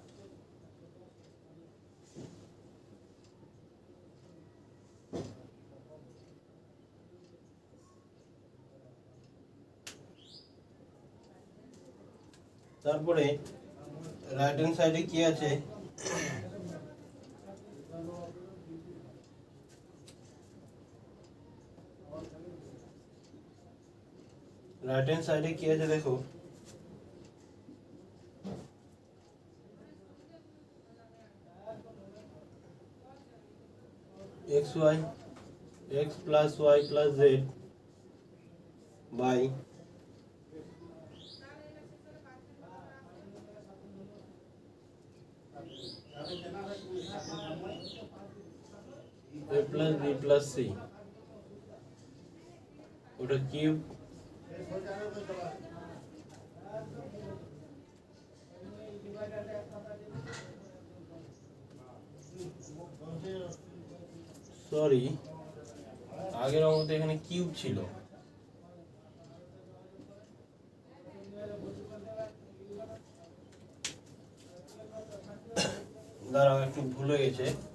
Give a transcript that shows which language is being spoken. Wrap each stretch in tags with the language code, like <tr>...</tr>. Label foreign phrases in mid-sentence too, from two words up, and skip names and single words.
<bn>তারপরে</bn> <en>right hand side</en> <bn>কি আছে,</bn> <en>right hand side</en> <bn>কি আছে দেখো,</bn> <en>x plus y plus z by a plus b plus c,</en> <bn>ওটা কিউব, সরি আগের অঙ্কতে এখানে কিউব ছিল, দাঁড়াও একটু ভুল হয়ে গেছে।</bn>